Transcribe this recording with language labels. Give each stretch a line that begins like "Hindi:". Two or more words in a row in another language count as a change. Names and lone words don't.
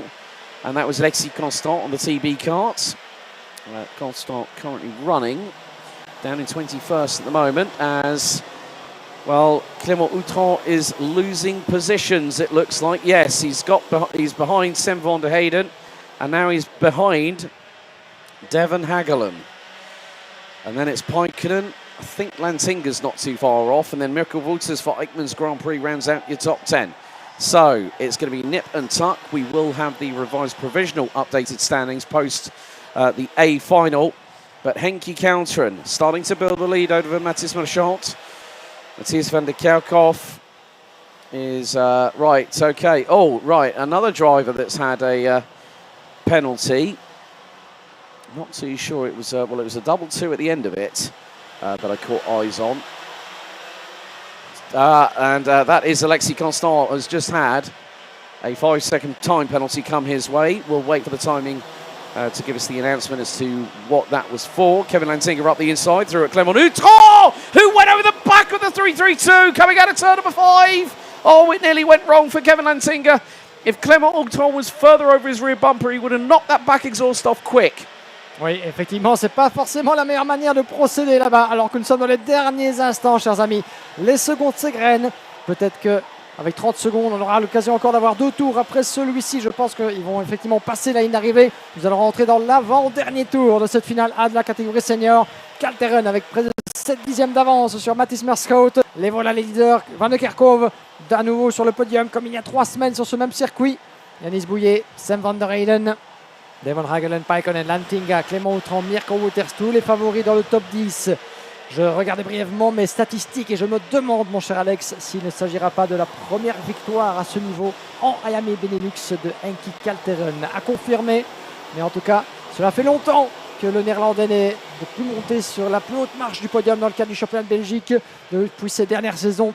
English: And that was Alexis Constant on the TB karts. Constant currently running down in 21st at the moment as, well, Clément Outran is losing positions, it looks like. Yes, he's behind Sam van der Heyden, and now he's behind Devon Hagelen. And then it's Paikkonen. I think Lantinga's not too far off, and then Mirko Wouters for Eichmann's Grand Prix rounds out your top 10. So it's going to be nip and tuck. We will have the revised provisional updated standings post the A final. But Henki Counteren starting to build the lead over Mathis Marchand. Matthias van der Kerkhoff is right, okay. Oh, right, another driver that's had a penalty. Not too sure it was, well, it was a double 2 at the end of it that I caught eyes on. And that is Alexis Constant has just had a 5-second time penalty come his way. We'll wait for the timing to give us the announcement as to what that was for. Kevin Lantinga up the inside, through at Clément Outran, who went over the back of the 332, coming out of turn number 5. Oh, it nearly went wrong for Kevin Lantinga. If Clément Outran was further over his rear bumper, he would have knocked that back exhaust off quick.
French: Oui, effectivement, c'est pas forcément la meilleure manière de procéder là-bas, alors que nous sommes dans les derniers instants, chers amis. Les secondes s'égrènent. Peut-être que avec 30 secondes, on aura l'occasion encore d'avoir 2 tours après celui-ci. Je pense qu'ils vont effectivement passer la ligne d'arrivée. Nous allons rentrer dans l'avant-dernier tour de cette finale A de la catégorie senior. Kalteren avec près de 7 dixièmes d'avance sur Mathis Marchand. Les voilà les leaders. Van der Kerkhoff à nouveau sur le podium comme il y a 3 semaines sur ce même circuit. Yanis Bouillet, Sam van der Heyden, Devon Hagelen, Paikkonen, Lantinga, Clément Outran, Mirko Wouters, tous les favoris dans le top 10. Je regardais brièvement mes statistiques et je me demande, mon cher Alex, s'il ne s'agira pas de la première victoire à ce niveau en Iame Benelux de Henki Kalteren. À confirmer, mais en tout cas, cela fait longtemps que le Néerlandais n'est plus monté sur la plus haute marche du podium dans le cadre du championnat de Belgique depuis ces dernières saisons.